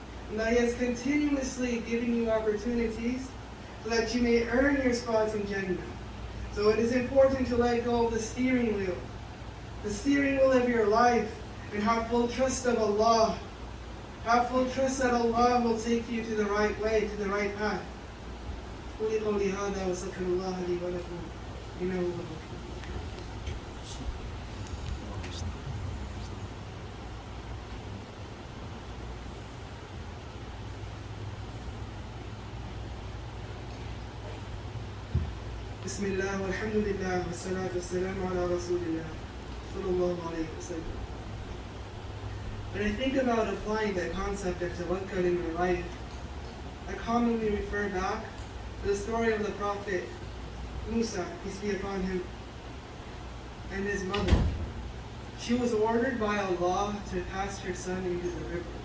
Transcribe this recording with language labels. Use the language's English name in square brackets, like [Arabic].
[English] And that He is continuously giving you opportunities so that you may earn your spots in Jannah. So it is important to let go of the steering wheel of your life, and have full trust of Allah. Have full trust that Allah will take you to the right way, to the right path. [Arabic] قولي قولي هذا وأستغفر الله لي ولكم إنه هو الغفور. بسم الله والحمد لله والصلاة والسلام على رسول الله صلى الله عليه وسلم. [English] When I think about applying the concept of tawakkul in my life, I commonly refer back to the story of the Prophet Musa, peace be upon him, and his mother. She was ordered by Allah to cast her son into the river.